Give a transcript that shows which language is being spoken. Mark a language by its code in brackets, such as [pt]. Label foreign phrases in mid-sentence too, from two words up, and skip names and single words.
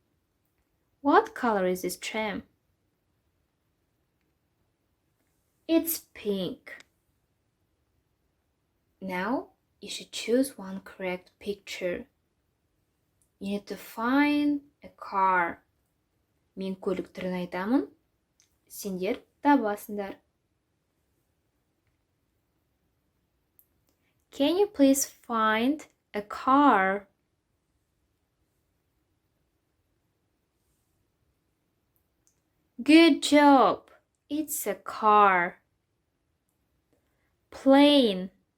[en] What color is this tram? It's pink. Now you should choose one correct picture. You need to find a car. [kk] Мен көлік түрін айтамын. Сендер табасыңдар. [en] Can you please find a car? Good job. It's a car. Plane.